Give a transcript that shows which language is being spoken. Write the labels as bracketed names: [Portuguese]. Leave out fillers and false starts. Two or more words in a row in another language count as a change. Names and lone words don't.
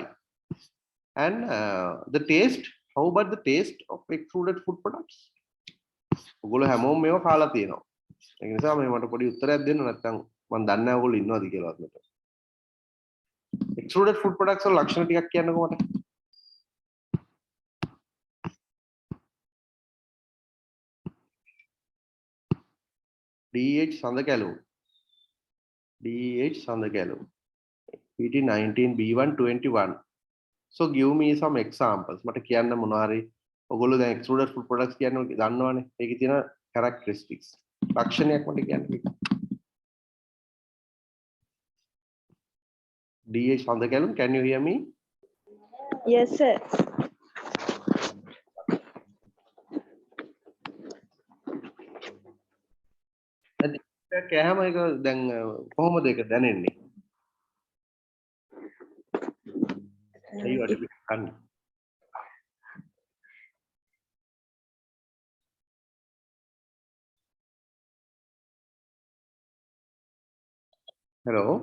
[English] And the taste, how about the taste of extruded food products? Extruded food products are [Sinhala] lakshana ටිකක් කියන්නකෝ මට. DH Sandakalu. PT19 B121. [English] So give me some examples. [Sinhala] මට කියන්න මොනවාරි ඔයගොල්ලෝ දැන් [English] extruded food products [Sinhala] කියන්නේ දන්නවනේ. ඒකේ තියෙන characteristics. ලක්ෂණයක් මට කියන්න. [English] DH Sandakalu, can you hear me? Yes, sir. [Sinhala] කෑම එක දැන් කොහොමද ඒක දැනෙන්නේ? [English] Hello.